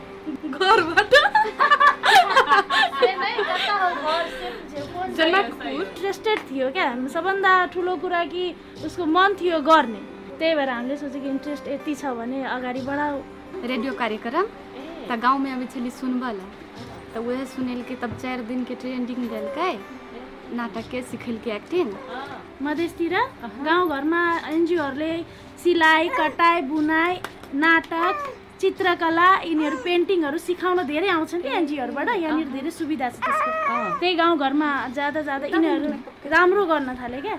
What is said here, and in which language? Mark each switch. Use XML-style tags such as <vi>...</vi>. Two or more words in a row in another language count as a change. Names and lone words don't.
<ne>घरबाट। इन्ट्रेस्टेड थियो क्या। सबभन्दा ठुलो कुरा कि उसको मन थियो गर्ने। त्यही भएर हामीले सोचेको इन्ट्रेस्ट यति छ भने अगाडि बढाऊ।</ne> <mai>रेडियो कार्यक्रम त गाँव में अभी छली सुनबल तो वह सुनेल के तब 4 दिन के ट्रेनिंग दिलकै नाटक के सिखल के एक्टिंग।</mai> <ne>मधेसतिर गाउँघरमा एनजिओहरूले सिलाइ कटाइ बुनाइ नाटक चित्रकला यिनीहरू पेन्टिङहरू सिकाउन धेरै आउँछन् कि एनजिओहरूबाट। यहाँनिर धेरै सुविधा छ त्यसको। त्यही गाउँघरमा जाँदा यिनीहरू राम्रो गर्न थाले क्या।</ne>